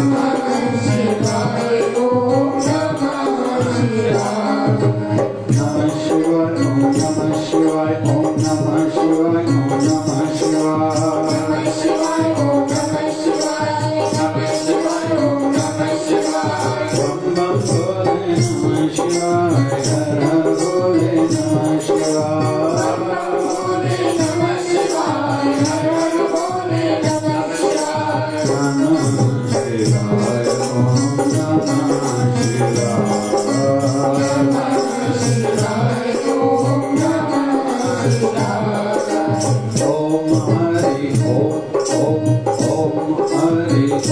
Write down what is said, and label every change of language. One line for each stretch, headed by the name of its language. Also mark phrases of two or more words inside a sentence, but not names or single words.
Sanskrit: नमः शिवाय ओम नमः शिवाय ओम नमः शिवाय ओम नमः शिवाय ओम नमः शिवाय नमः शिवाय ओम नमः शिवाय बम बम भोले नमः शिवाय हर हर भोले नमः शिवाय भोले नमः शिवाय हर हर भोले नमः शिवाय नमः शिवाय ओम नमः शिवाय ओम नमः शिवाय ओम हरि ओम ओम हरि